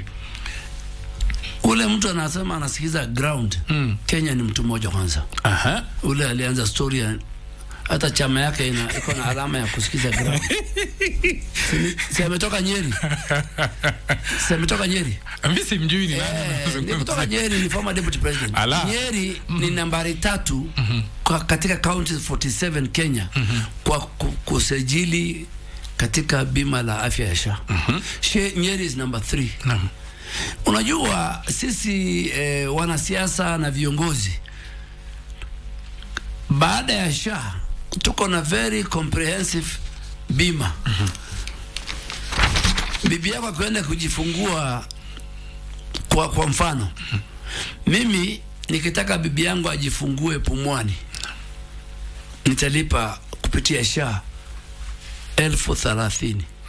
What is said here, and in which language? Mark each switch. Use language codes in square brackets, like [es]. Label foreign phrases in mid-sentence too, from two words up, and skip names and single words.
[sw] Ule mtu anasema anasikiza ground. Kenya ni mtu mmoja kwanza. Ule alianza story hata chama yake iko na alama ya kusikiza ground. Ametoka Nyeri. Ametoka Nyeri. Mimi simjui ni nani. Kutoka Nyeri, ni [en] former deputy president. [sw] Nyeri ni nambari 3 katika counties 47 Kenya kwa kusajili katika bima la afya ya SHA. [en] Nyeri is number 3. [sw] Unajua sisi wanasiasa na viongozi, baada ya SHA tuko na [en] very comprehensive [sw] bima. Bibi yako kwenda kujifungua kwa mfano, mimi nikitaka bibi yangu ajifungue Pumwani, nitalipa kupitia SHA 30,000.